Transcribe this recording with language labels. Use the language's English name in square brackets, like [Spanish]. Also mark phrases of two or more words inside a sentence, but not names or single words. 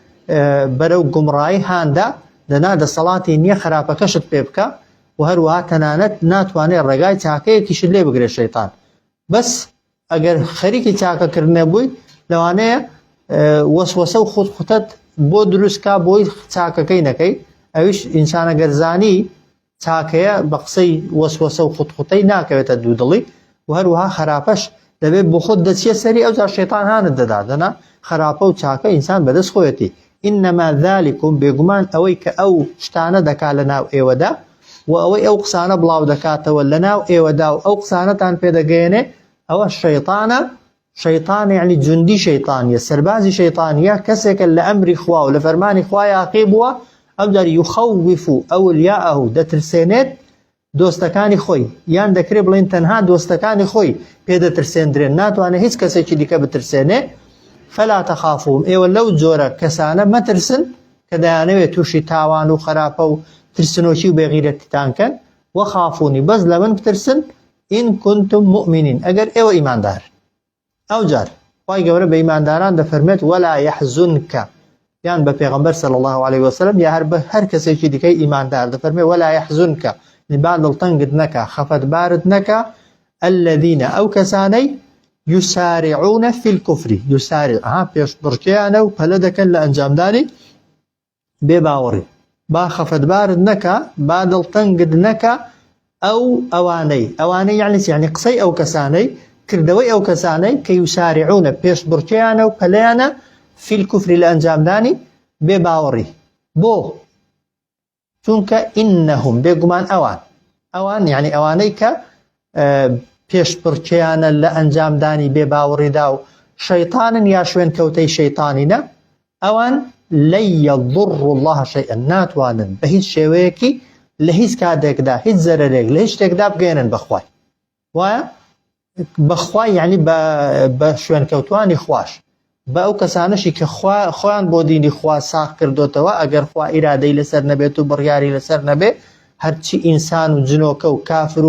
[Central Kurdish] بەرەو گومڕایی هاندا دەنا دەسەڵاتی نییە خراپەکەشت پێ بکە و هەروەها تەنانەت ناتوانێت ڕێگای چاکەیەکیشت لێ بگرێت شەیطان بەس ئەگەر خەریکی چاکەکردنە بووی لەوانەیە وەسوەسە و خودخوتت بۆ دروستکە بۆی چاکەکەی نەکەی ئەویش ئینسانە گەرزانی چاکەیە بە قسەی وەسوەسە و خودخوتەی ناکەوێتە دوودڵی و هەروەها خراپەش دەبێت بۆ خۆت دەچیە سەری ئەو جار شەیطان هانت دەدادەنا خراپە و چاکە ئینسان بەدەست خۆیەتی [Arabic] إنما ذلكم [Central Kurdish] بێگومان ئەوەی کە ئەو شتانە دەکا لە ناو ئێوەدا و ئەوەی ئەو قسانە بڵاو دەکاتەوە لە ناو ئێوەدا و ئەو قسانەتان پێدەگەێنێ ئەوە شەیطانە شەیطان یعنی جوندی شەیطانیە سەربازی شەیطانیە کەسێکە لە ئەمری خوا و لە فەرمانی خوا یاقی بووە ئەو جار [Arabic] يخوف أولياءه [Central Kurdish] دەترسێنێت دۆستەکانی خۆی یان دەکرێت بڵێن تەنها دۆستەکانی خۆی پێدەترسێندرێن ناتوانێت هیچ کەسێکی دیکە بترسێنێ [Arabic] فلا تخافوهم [Central Kurdish] ئێوە لەو جۆرە کەسانە مەترسن کە دەیانەوێت تووشی تاوان و خراپە و ترسنۆکی و بێغیرەتیتانکەن وەخافونی بەس لە من بترسن [Arabic] إن كنتم مؤمنين [Central Kurdish] ئەگەر ئێوە ئیماندار ئەو جار خوای گەورە بە ئیمانداران دەفەرمێت [Arabic] ولا يحزنك [Central Kurdish] یان بە پێغەمبەر [Arabic] صلی الله عليه وسلم [Central Kurdish] یا هەر کەسێکی دیکەی ئیماندار دەفەرمێت [Arabic] ولا يحزنك [Central Kurdish] با دڵتەنگت نەکە خەفەتبارت نەکە الذين ئەو کەسانەی [Arabic] يسارعون في الكفر يسارع [Central Kurdish] پێش بڕکیانە و پەلە دەکەن لە ئەنجامدانی بێباوەڕی با خەفەتبارت نەکە با دڵتەنگت نەکە ئەوانەی یعنی قسەی ئەو کەسانەی کردەوەی ئەو کەسانەی کە یسارعونە پێش بڕکیانە و پەلەیانە [Arabic] في الكفر [Central Kurdish] لە ئەنجامدانی بێباوەڕی بۆ چونکە ئینەهم بێگومان ئەوان یعنی ئەوانەی کە پێش بڕکیانە لە ئەنجامدانی بێباوەڕیدا و شەیطانن یا شوێن کەوتەی شەیطانینە ئەوان [Arabic] لن يضر الله شيئا [Central Kurdish] ناتوانن بە هیچ شێوەیەکی لە هیچ کاتێکدا هیچ زەرەرێک لە هیچ شتێکدا بگەێنن بەخوای وایە بەخوای یعنی بە شوێن کەوتوانی خوش بە ئەو کەسانەشی کە خۆیان بۆ دینی خوا ساغ کردوتەوە ئەگەر خوا ئیرادەی لەسەر نەبێت و بڕیاری لەسەر نەبێ هەرچی ئینسان و جنۆکە و کافر